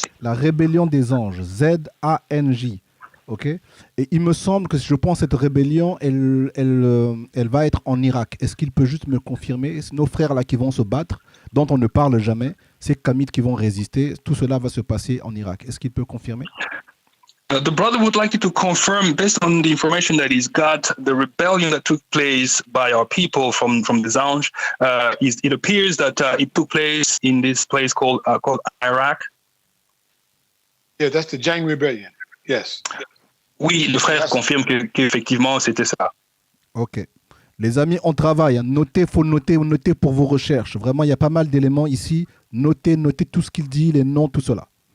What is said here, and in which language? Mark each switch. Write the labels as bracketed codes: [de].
[fr] La rébellion des anges, Z-A-N-J. Ok. Et il me semble que je pense cette rébellion, elle va être en Irak. Est-ce qu'il peut juste me confirmer? Nos frères là qui vont se battre, dont on ne parle jamais, ces Kamites qui vont résister, tout cela va se passer en Irak. Est-ce qu'il peut confirmer? [en] The brother would like you to confirm, based on the information that he's got, the rebellion that took place by our people from the Zanj. It appears that it took place in this place called Iraq. Yeah, that's the Jang Rebellion. Yes. [fr] Oui, le frère confirme qu'effectivement c'était ça. Ok. Les amis, on travaille. Notez, faut noter pour vos recherches. Vraiment, il y a pas mal d'éléments ici. Notez tout ce qu'il dit, les noms, tout cela.